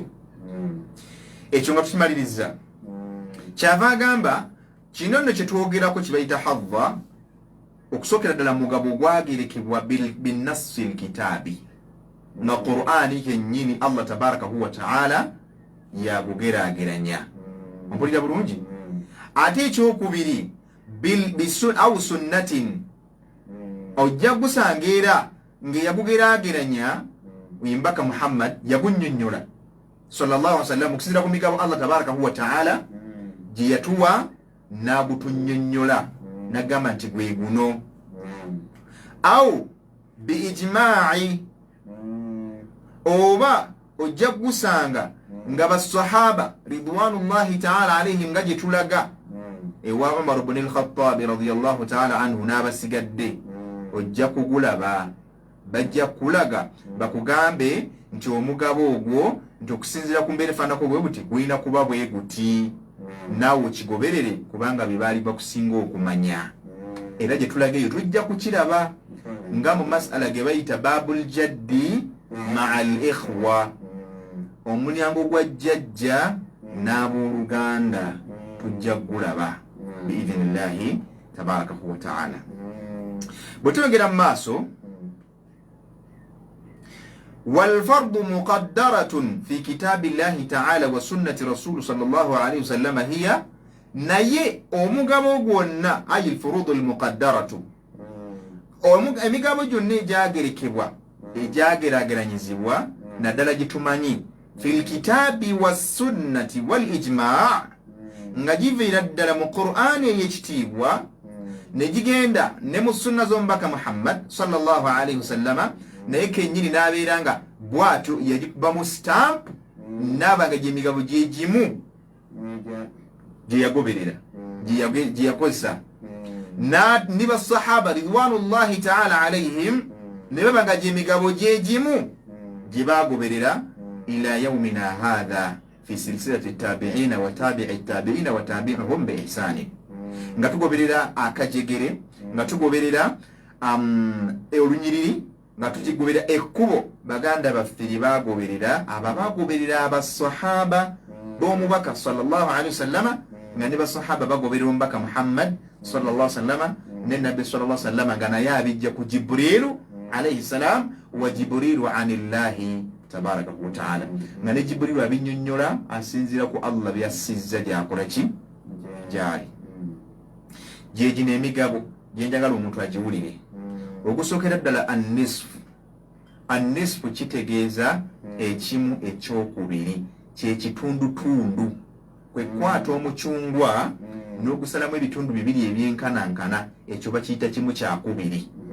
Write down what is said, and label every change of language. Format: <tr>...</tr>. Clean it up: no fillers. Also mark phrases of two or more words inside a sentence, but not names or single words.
<lg>Ekyo nga tukimaliriza kyava agamba kino nno kyetwogerako kibayita hadha okusookera ddala mugabo ogwagerekebwa</lg> <ar>بالنص الكتاب</ar> <lg>nga Qur'ani kennyini</lg> <ar>الله تبارك وتعالى</ar> <lg>yagugeraageranya. Ompulira bulungi ate ekyokubiri</lg> <ar>أو سنة</ar> <lg>ojja gusanga era ng'eyagugeraageranya wimbaka Muhammad yagunnyonnyola</lg> <ar>صلى الله عليه وسلم</ar> <lg>okusinziira ku migabo</lg> <ar>الله تبارك وتعالى</ar> <lg>gye yatuwa n'agutunnyonnyola n'agamba nti gwe guno</lg> <ar>أو بالإجماع</ar> <lg>oba ojja gusanga nga basahaba</lg> <ar>رضوان الله تعالى عليهم</ar> <lg>nga gye tulaga ewa Umar ibn al-Khattab</lg> <ar>رضي الله تعالى عنه</ar> <lg>n'abasigadde ojja kugulaba bajja kulaga bakugambe nti omugabo ogwo nti okusinziira ku mbeera efaanako bwe buti gulina kuba bwe guti naawe okigoberere kubanga bye baali bakusinga okumanya. Era gye tulaga eyo tujja kukiraba nga mu masala ge bayita</lg> <ar>باب الجد مع الإخوة</ar> <lg>omulyango gwa jjajja n'abooluganda tujja gulaba</lg> <ar>بإذن الله تبارك وتعالى.</ar> <lg>bwe tuyongera mu maaso</lg> <ar>والفرض مقدرة في كتاب الله تعالى وسنة رسول صلى الله عليه وسلم هي</ar> <lg>naye omugabo gwonna ayi</lg> <ar>الفروض المقدرة</ar> <lg>emigabo gyonna egyagerekebwa egyageraageranyizibwa naddala gitumanyi</lg> <ar>في الكتاب والسنة والإجماع</ar> <lg>nga giviira ddala mu Qur'an ey'ekitiibwa ne gigenda ne mu sunna z'omubaka Muhammad</lg> <ar>صلى الله عليه وسلم</ar> <lg>naye kennyini n'abeera nga bw'atyo yagikuba mu stamp n'aba nga gy'emigabo gye gimu gye yagoberera gye yakozesa ni basahaba</lg> <ar>رضوان الله تعالى عليهم</ar> <lg>ne baba nga gy'emigabo gye gimu gye bagoberera</lg> <ar>إلى يومنا هذا في سلسلة التابعين وتابعي التابعين وتابعيهم بإحسان</ar> <lg>nga tugoberera akajegere nga tugoberera olunyiriri nga tukigoberera ekkubo baganda baffe lye bagoberera abagoberera abasahaba b'omubaka</lg> <ar>صلى الله عليه وسلم</ar> <lg>nga ne basahaba bagoberera omubaka Muhammad</lg> <ar>صلى الله عليه وسلم</ar> <lg>ne nabbi</lg> <ar>صلى الله عليه وسلم</ar> <lg>nga naye abijja ku</lg> <ar>جبريل عليه السلام وجبريل عن الله تبارك وتعالى nga</ar> <lg>ne Jibrilu abinyonnyola asinzira ku Allah byasizza gyakola ki gyali gyegino emigabo gyenjagala omuntu agiwulire okusookera ddala annisfu kitegeeza ekimu ekyokubiri kyekitundutundu kwekwata omucungwa n'ogusalamu ebitundu bibiri ebyenkanankana ekyo bakiyita kimu kyakubiri</lg>